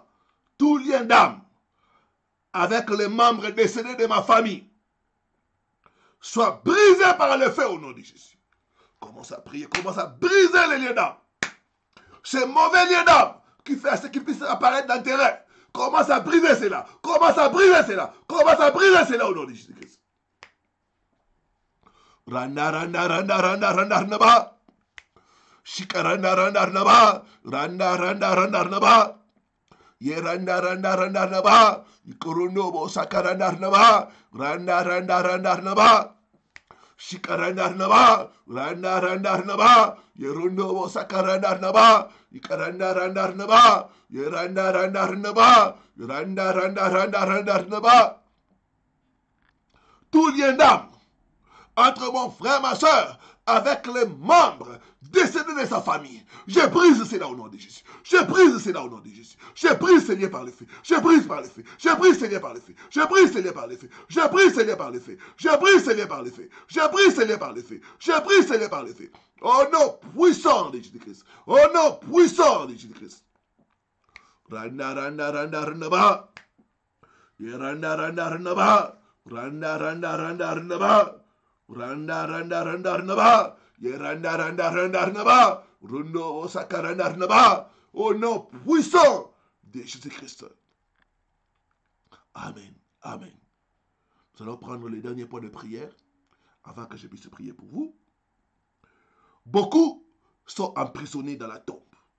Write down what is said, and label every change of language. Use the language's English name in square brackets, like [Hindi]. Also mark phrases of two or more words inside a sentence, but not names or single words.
[French] Tout lien d'âme avec les membres décédés de ma famille soit brisé par le feu au nom de Jésus. Commence à prier, commence à briser les liens d'âme. Ces mauvais liens d'âme qui fait ce qui puisse apparaître dans tes rêves. Commence à briser cela. Commence à briser cela. Commence à briser cela au nom de Jésus-Christ. Randa, randa, randa, randa, randa, randa, ba. Shikaranda, randa, randa, ba. Randa, randa, randa, randa, ba. Yeranda, randa, randa, randa, ba. Ikorono, bo, sakaranda, randa, ba. Randa, randa, randa, randa, ba. Shikaranda, randa, ba. Randa, randa, randa, ba. Yerondo, bo, sakaranda, randa, ba. Ikaranda, randa, randa, ba. Yeranda, randa, randa, ba. Randa, randa, randa, randa, randa, ba. Tout lien d'âme entre mon frère, ma soeur, avec les membres décédés de sa famille. Je brise cela au nom de Jésus. Je brise cela au nom de Jésus. Je brise ces liens par le feu. Je brise par le feu. Je brise ces liens par le feu. Je brise ces liens par le feu. Je brise ces liens par le feu. Je brise ces liens par le feu. Je brise ces liens par le feu. Je brise ces liens par le feu. Au nom puissant de Jésus-Christ. Au nom puissant de Jésus-Christ. Randa, randa, randa, randa, ba. Randa, randa, randa, ba. Randa, randa, randa, randa, ba. Randa, randa, randa, randa, ba. Randa, randa, randa, randa, ba. Rundo, sakaranda, randa, ba. Au nom puissant de Jésus-Christ. Amen. Amen. Nous allons prendre le dernier point de prière avant que je puisse prier pour vous. Beaucoup sont emprisonnés dans la tombe.